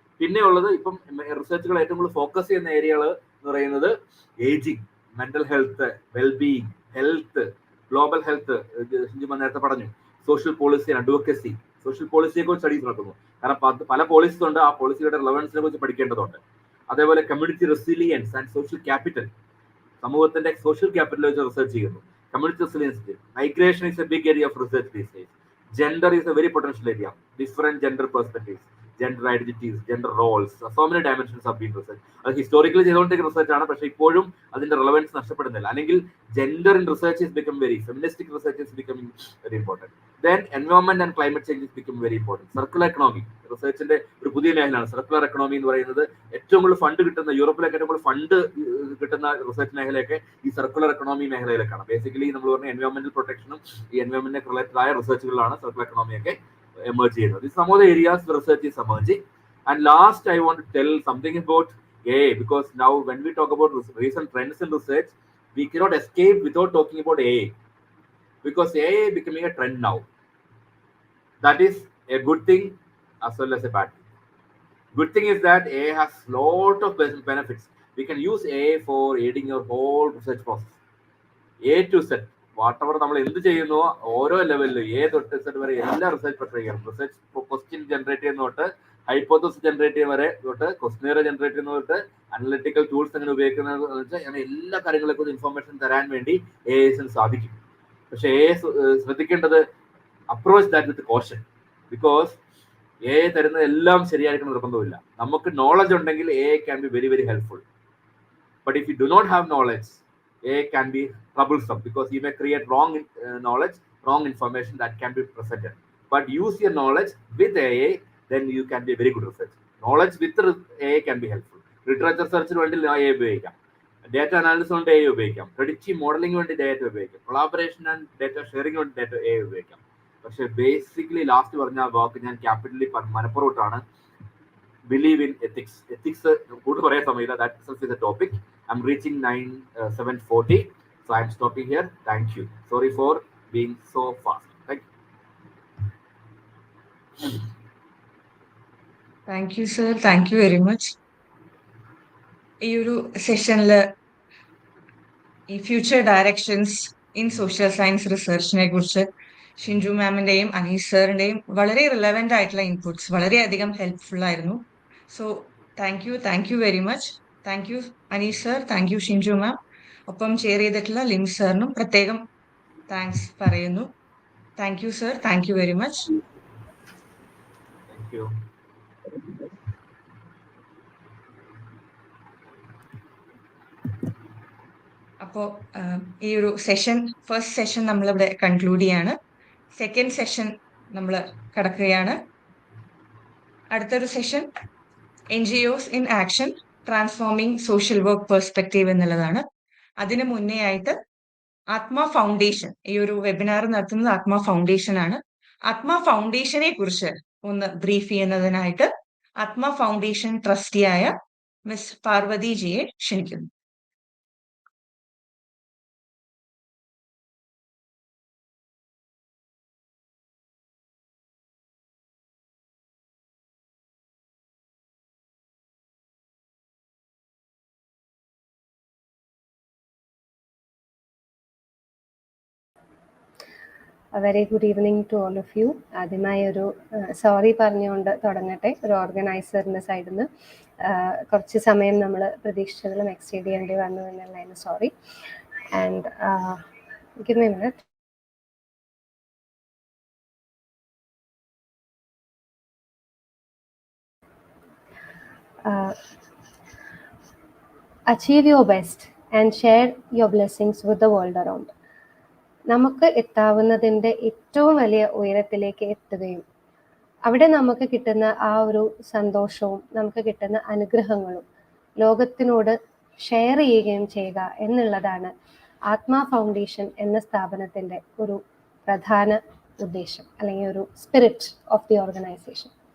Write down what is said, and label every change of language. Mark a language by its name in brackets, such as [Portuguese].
[Malayalam] പിന്നെ ഉള്ളത് ഇപ്പം റിസർച്ചുകൾ ഏറ്റവും കൂടുതൽ ഫോക്കസ് ചെയ്യുന്ന ഏരിയകൾ എന്ന് പറയുന്നത് ageing, mental health, wellbeing, health, global health, നേരത്തെ പറഞ്ഞു, സോഷ്യൽ പോളിസി, അഡ്വക്കസി. സോഷ്യൽ പോളിസിയെ കുറിച്ച് സ്റ്റഡീസ് നടക്കുന്നു. കാരണം പല പോളിസീസ് ഉണ്ട്, ആ പോളിസിയുടെ റെലവൻസിനെ കുറിച്ച് പഠിക്കേണ്ടതുണ്ട്. അതേപോലെ community resilience and social capital, സമൂഹത്തിന്റെ സോഷ്യൽ ക്യാപിറ്റൽ വെച്ച് റിസർച്ച് ചെയ്യുന്നു. [English] Community resilience, migration is a big area of research these days. Gender is a very potential area. Different gender perspectives, gender identities, gender roles, so many dimensions have been researched. [Malayalam] അത് historically ചെയ്തുകൊണ്ടിരിക്കുന്ന research ആണ്, പക്ഷേ ഇപ്പോഴും അതിന്റെ relevance നഷ്ടപ്പെടുന്നില്ല. [English] അല്ലെങ്കിൽ gender in research is become very feministic research is becoming very important. Then environment and climate change is become very important. [Malayalam] Circular economy റിസർച്ചിന്റെ ഒരു പുതിയ മേഖലയാണ്. സർക്കുലർ എക്കണോമി എന്ന് പറയുന്നത് ഏറ്റവും കൂടുതൽ ഫണ്ട് കിട്ടുന്ന, യൂറോപ്പിലൊക്കെ ഏറ്റവും കൂടുതൽ ഫണ്ട് കിട്ടുന്ന റിസർച്ച് മേഖലയൊക്കെ ഈ സർക്കുലർ എക്കണോമി മേഖലയിലേക്കാണ്. ബേസിക്കലി നമ്മൾ പറഞ്ഞ എൻവയോൺമെന്റൽ പ്രൊട്ടക്ഷനും ഈ എൻവയോൺമെന്റിനെ റിലേറ്റഡ് ആയ റിസർച്ചുകളാണ് സർക്കുലർ എക്കണോമിയൊക്കെ emerge ചെയ്യുന്നത്. [English] Some of the areas the research is emerging. And last I want to tell something about AI, because now when we talk about recent trends in research, we cannot escape without talking about AI, because AI becoming a trend now. That is a good thing as well as a bad thing. Good thing is that AI has lot of benefits. We can use AI for aiding your whole research process. A to Z, whatever [Malayalam] നമ്മൾ എന്ത് ചെയ്യുന്നോ ഓരോ ലെവലിൽ A തൊട്ട് Z വരെ എല്ലാ research പ്രക്രിയകളും, research question generate ചെയ്യുന്ന തൊട്ട് ഹൈപ്പോത്തസിസ് ജനറേറ്റ് ചെയ്യുന്ന വരെ തൊട്ട് ക്വസ്റ്റ്യൻ ജനറേറ്റ് ചെയ്യുന്ന തൊട്ട് അനലിറ്റിക്കൽ ടൂൾസ് എങ്ങനെ ഉപയോഗിക്കുന്നത് വെച്ചാൽ അങ്ങനെ എല്ലാ കാര്യങ്ങളെ കുറിച്ച് ഇൻഫർമേഷൻ തരാൻ വേണ്ടി AI സാധിക്കും. പക്ഷേ AI ശ്രദ്ധിക്കേണ്ടത് [English] approach that with caution, because [Malayalam] AI തരുന്നത് എല്ലാം ശരിയായിരിക്കണം നിർബന്ധമില്ല. നമുക്ക് നോളജ് ഉണ്ടെങ്കിൽ [English] AI can be very very helpful. But if you do not have knowledge, AI can be troublesome, because you may create wrong knowledge, wrong information that can be presented. But use your knowledge with AI, then you can be a very good researcher. Knowledge with AI can be helpful. [Malayalam] Literature search വേണ്ടി AI ഉപയോഗിക്കാം, data analysis കൊണ്ട് AI ഉപയോഗിക്കാം, predictive modeling വേണ്ടി data ഉപയോഗിക്കാം, collaboration and data sharing വേണ്ടി data AI ഉപയോഗിക്കാം. പക്ഷേ basically last പറഞ്ഞ വാക്ക് ഞാൻ ക്യാപിറ്റലി മനപ്പുറത്താണ്, [English] believe in ethics. [Malayalam] Ethics good പറയാൻ സമയമില്ല. [English] That itself is a topic. I'm reaching 7:40, so I'm stopping here. Thank you. Sorry for being so fast. Thank you. Thank you, sir. Thank you very much. [Malayalam] ഈ ഒരു സെഷനിൽ ഈ future directions in social science റിസർച്ചിനെ കുറിച്ച് ഷിൻജു മാമിന്റെയും അനീസ് സാറിന്റെയും വളരെ relevant ആയിട്ടുള്ള inputs വളരെയധികം helpful ആയിരുന്നു. [English] So thank you very much. Thank you Anees sir, thank you Shinju ma'am. [Malayalam] ഒപ്പം ഷെയർ ചെയ്തിട്ടുള്ള ലിം സാറിനും പ്രത്യേകം താങ്ക്സ് പറയുന്നു. [English] Thank you sir, thank you very much. Thank you. [Malayalam] അപ്പോൾ ഈ ഒരു സെഷൻ, ഫസ്റ്റ് സെഷൻ നമ്മളിവിടെ കൺക്ലൂഡ് ചെയ്യാണ്. സെക്കൻഡ് സെഷൻ നമ്മൾ കടക്കുകയാണ്. അടുത്തൊരു session NGOs in Action, Transforming Social Work Perspective എന്നുള്ളതാണ്. അതിന് മുന്നേ ആയിട്ട് ആത്മ ഫൗണ്ടേഷൻ, ഈ ഒരു വെബിനാർ നടത്തുന്നത് ആത്മ ഫൗണ്ടേഷൻ ആണ്. ആത്മ ഫൗണ്ടേഷനെ കുറിച്ച് ഒന്ന് ബ്രീഫ് ചെയ്യുന്നതിനായിട്ട് ആത്മ ഫൗണ്ടേഷൻ ട്രസ്റ്റിയായ മിസ് പാർവതി ജിയെ ക്ഷണിക്കുന്നു. [English] A very good evening to all of you. [Malayalam] ആദ്യമായി ഒരു സോറി പറഞ്ഞുകൊണ്ട് തുടങ്ങട്ടെ. ഒരു ഓർഗനൈസറിൻ്റെ സൈഡിൽ നിന്ന് കുറച്ച് സമയം നമ്മൾ പ്രതീക്ഷിച്ചതിലും എക്സ്റ്റെൻഡ് ചെയ്യേണ്ടി വന്നു എന്നുള്ളതിന് sorry. [English] And give me a minute. Achieve your best and share your blessings with the world around. [Malayalam] നമുക്ക് എത്താവുന്നതിൻ്റെ ഏറ്റവും വലിയ ഉയരത്തിലേക്ക് എത്തുകയും അവിടെ നമുക്ക് കിട്ടുന്ന ആ ഒരു സന്തോഷവും നമുക്ക് കിട്ടുന്ന അനുഗ്രഹങ്ങളും ലോകത്തിനോട് ഷെയർ ചെയ്യുകയും ചെയ്യുക എന്നുള്ളതാണ് ആത്മ ഫൗണ്ടേഷൻ എന്ന സ്ഥാപനത്തിൻ്റെ ഒരു പ്രധാന ഉദ്ദേശം, അല്ലെങ്കിൽ ഒരു [English] Spirit of the organisation.